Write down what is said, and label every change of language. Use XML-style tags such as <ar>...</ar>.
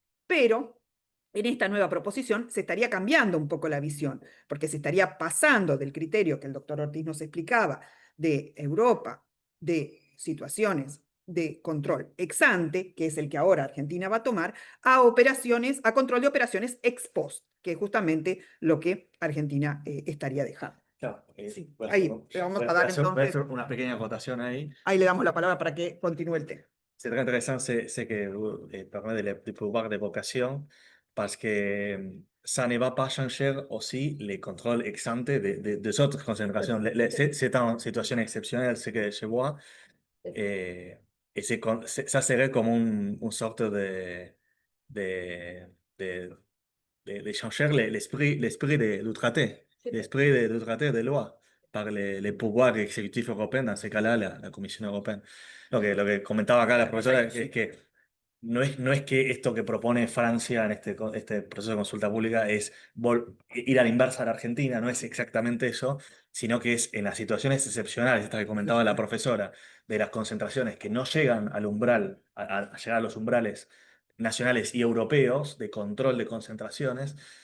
<es>Pero en esta nueva proposición se estaría cambiando un poco la visión, porque se estaría pasando del criterio que el doctor Ortiz nos explicaba de Europa, de situaciones de control ex ante, que es el que ahora Argentina va a tomar, a control de operaciones ex post, que es justamente lo que Argentina estaría dejando. Claro, Sí, bueno, ahí le vamos a dar voy a entonces, hacer una pequeña acotación ahí. ahí le damos la palabra para que continúe el tema.</es> <fr>C'est très intéressant, c'est que vous parlez du pouvoir d'évocation parce que ça ne va pas changer aussi les contrôles ex ante des autres concentrations. C'est une situation exceptionnelle, ce que je vois. Et ça serait comme une sorte de, de, de changer l'esprit du traité, l'esprit du traité de loi par les pouvoirs exécutifs européens, dans ce cas-là, la Comisión Europea.</fr> <es>Lo que comentaba acá la profesora es que no es que esto que propone Francia en este proceso de consulta pública es ir a la inversa a la Argentina, no es exactamente eso, sino que es en las situaciones excepcionales, esta que comentaba la profesora, de las concentraciones que no llegan al umbral, a llegar a los umbrales nacionales y europeos de control de concentraciones.</es>